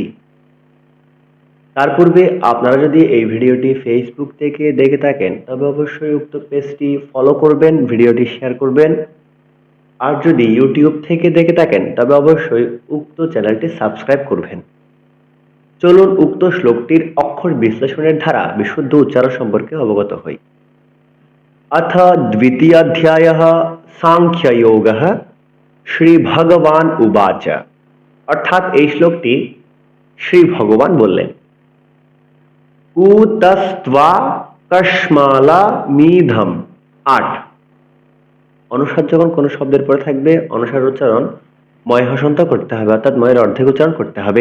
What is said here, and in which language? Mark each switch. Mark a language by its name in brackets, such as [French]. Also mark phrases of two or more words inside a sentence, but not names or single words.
[Bangla] তার পূর্বে আপনারা যদি এই ভিডিওটি ফেসবুক থেকে দেখে থাকেন তবে অবশ্যই উক্ত পেজটি ফলো করবেন, ভিডিওটি শেয়ার করবেন। আর যদি ইউটিউব থেকে দেখে থাকেন তবে অবশ্যই উক্ত চ্যানেলটি সাবস্ক্রাইব করবেন। চলুন উক্ত শ্লোকটির অক্ষর বিশ্লেষণের দ্বারা বিশুদ্ধ উচ্চারণ সম্পর্কে অবগত হই। [Sanskrit] अथ द्वितीयाध्यायः सांख्ययोगः শ্রী ভগবান উবাচ। [Bangla] অর্থাৎ এই শ্লোকটি শ্রী ভগবান বললেন, [Sanskrit] কুতস্ত্বা কস্মালা মিধম। [Bangla] ৮। অনুসার যখন কোনো শব্দের পরে থাকবে অনুসার উচ্চারণ ময় হসন্ত করতে হবে, অর্থাৎ ময়ের অর্ধেক উচ্চারণ করতে হবে।